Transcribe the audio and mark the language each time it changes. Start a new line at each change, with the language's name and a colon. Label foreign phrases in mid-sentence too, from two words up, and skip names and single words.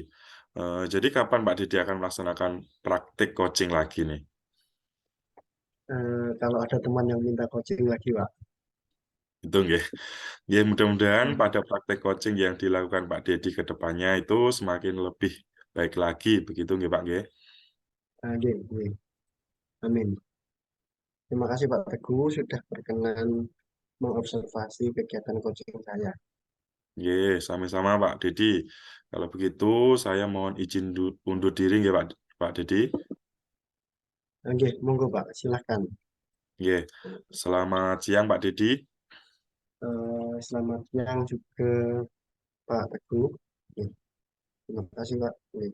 Indonesian: Jadi kapan Pak Dedi akan melaksanakan praktik coaching lagi nih? Kalau ada teman yang minta coaching lagi, Pak. Itu nggih. Ya, mudah-mudahan pada praktek coaching yang dilakukan Pak Dedi ke depannya itu semakin lebih baik lagi, begitu nggih Pak nggih?
Javanese: Nggih, nggih.
Indonesian: Amin. Terima kasih Pak Teguh sudah berkenan mengobservasi kegiatan coaching saya. Nggih, sama-sama Pak Dedi. Kalau begitu saya mohon izin undur diri nggih Pak Dedi.
Javanese: Nggih, monggo
Indonesian: Pak, silahkan. Nggih. Selamat siang Pak Dedi. Selamat siang juga Pak Teguh. Nggih, terima kasih Pak. Nggih.